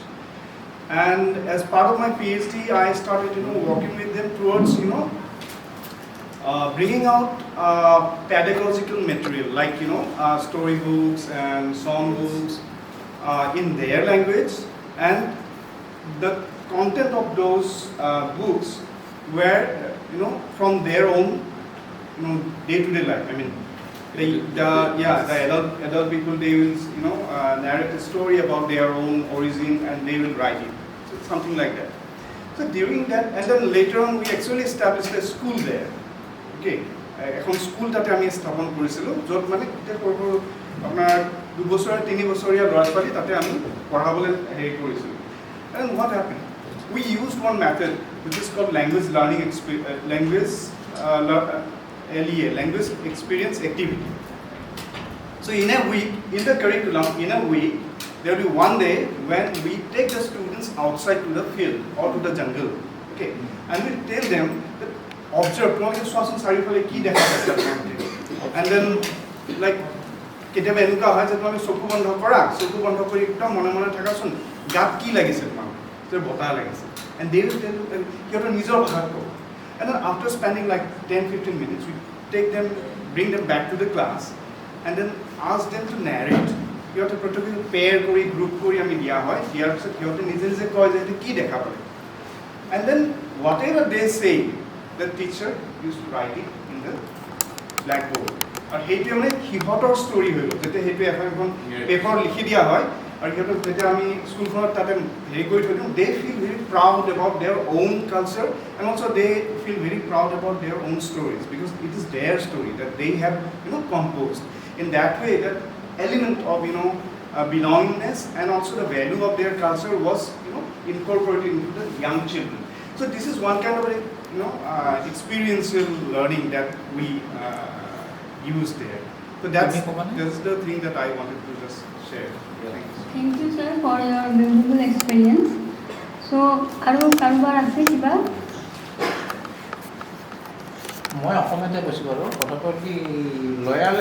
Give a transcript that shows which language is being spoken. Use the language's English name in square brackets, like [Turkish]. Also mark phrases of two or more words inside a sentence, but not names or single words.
[English] And as part of my PhD, I started working with them towards bringing out pedagogical material like storybooks and songbooks in their language, and the content of those books were from their own day-to-day life. I mean, the adult people, they will narrate a story about their own origin and they will write it. So something like that. So during that, and then later on, we actually established a school there. [Assamese] Okay, এখন স্কুল তাতে আমি স্থাপন কৰিছিলোঁ য'ত মানে আপোনাৰ 2 বছৰ 3 বছৰীয়া ল'ৰা ছোৱালী তাতে আমি পঢ়াবলৈ হেৰি কৰিছিলোঁ। [English] And what happened? We used one method which is called language learning language experience activity. So in a week, in the curriculum, in a week, there will be one day when we take the students outside to the field or to the jungle, okay, and we tell them that observe, and then like [Assamese] কেতিয়াবা এনেকুৱা হয় যে তোমালোকে চকু বন্ধ কৰা, চকু বন্ধ কৰি একদম মনে মনে থাকাচোন গাত কি লাগিছে তোমাক, যে বতাহ লাগিছে, [English] and they will tell [Assamese] সিহঁতৰ নিজৰ ভাষাত ক'ব. [English] And then after spending like 10-15 minutes, we take them, bring them back to the class, and then ask them to narrate. [Assamese] সিহঁতে প্ৰত্যেকটো পেয়াৰ কৰি গ্ৰুপ কৰি আমি দিয়া হয়, দিয়াৰ পিছত সিহঁতে নিজে নিজে কয় যে কি দেখা পালে. [English] And then whatever they say, the teacher used to write it in the blackboard. [Assamese] আৰু সেইটোৱে মানে সিহঁতৰ ষ্টৰী হৈ গ'ল, যেতিয়া সেইটো এখন পেপাৰ লিখি দিয়া হয় আৰু সিহঁতক যেতিয়া আমি স্কুলখনত তাতে হেৰি কৰি থৈ দিওঁ, [English] they feel very proud about their own culture, and also they feel very proud about their own stories because it is their story that they have composed. In that way, that element of belongingness and also the value of their culture was incorporated into the young children. So this is one kind of experiential learning that we use there. So that's the thing that I wanted to just share. Thank you, sir, for your beautiful experience. [Assamese] So, কাৰোবাৰ আছে কিবা? মই অসমতে কৈছোঁ বাৰু কথাটো কি লয়াল